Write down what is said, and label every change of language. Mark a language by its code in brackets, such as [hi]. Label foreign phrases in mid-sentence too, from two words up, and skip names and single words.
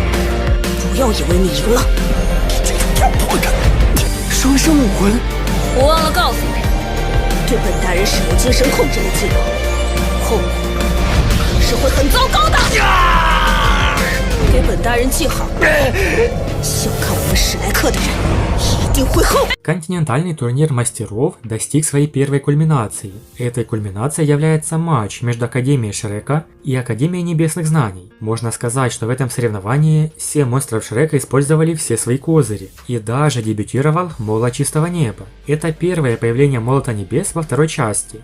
[zh] 不要以为你赢了，双生武魂。我忘了告诉你，对本大人使用精神控制的技能，后果可能是会很糟糕的。给本大人记好，小看我们史莱克的人一定会后悔。 [ru] Континентальный турнир мастеров достиг своей первой кульминации. Этой кульминацией является матч между Академией Шрека и Академией Небесных Знаний. Можно сказать, что в этом соревновании 7 монстров Шрека использовали все свои козыри. И даже дебютировал Молот Чистого Неба. Это первое появление Молота Небес во второй части.